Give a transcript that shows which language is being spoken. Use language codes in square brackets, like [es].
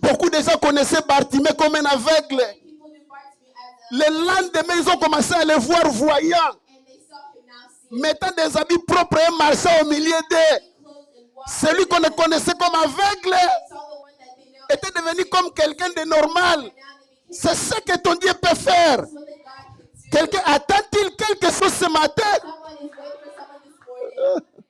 [fr] Beaucoup de gens connaissaient Bartimée comme un aveugle. [en] people knew Bartimaeus as a [fr] Le lendemain, ils ont commencé à le voir voyant, [en] and they saw him now seeing [fr] mettant des habits propres et marchant au milieu d'eux. [en] clothes and walking. [fr] Celui qu'on ne connaissait comme aveugle [en] They saw the one that they know [fr] était devenu comme quelqu'un de normal. [en] now they became [fr] C'est ce que ton Dieu peut faire. [en] what that God can do. [fr] Quelqu'un attend-il quelque chose ce matin? [en] Someone is waiting for someone this morning.